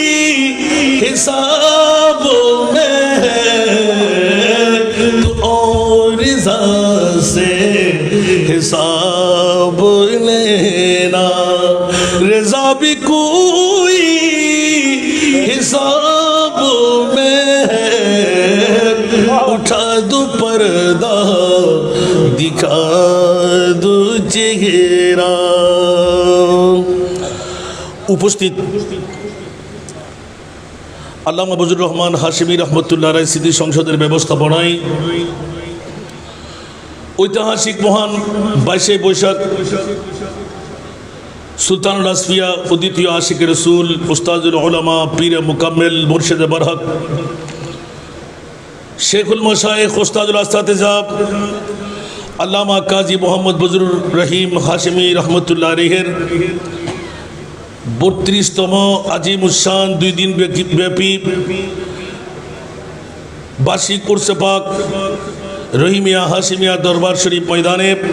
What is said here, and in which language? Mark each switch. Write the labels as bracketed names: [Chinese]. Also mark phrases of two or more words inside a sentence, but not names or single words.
[Urdu] حساب میں ہے تو اور رضا سے حساب لینا رضا بھی کوئی حساب میں ہے اٹھا دو پردہ دکھا دو چہرہ [Bangla] উপস্থিত আল্লামা বজলুর রহমান হাশেমী রহমতুল্লাহ আলাইহি স্মৃতি সংসদের ব্যবস্থাপনায় ঐতিহাসিক মহান 22শে বৈশাখ সুলতানুল আসফিয়া অদ্বিতীয় আশিকে রসুল উস্তাজুল উলামা পীর মুকাম্মেল মুর্শিদে বরহক শেখুল মাশায়েখ উস্তাদুল আসতাতিজা আল্লামা কাজী মোহাম্মদ বজলুর রহিম হাশেমী রহমতুল্লাহ আলাইহির 32তম আজিমুশান 2 দিন ব্যাপী বার্ষিক উরসে পাক রহিমিয়া হাশেমিয়া দরবার শরীফ ময়দানে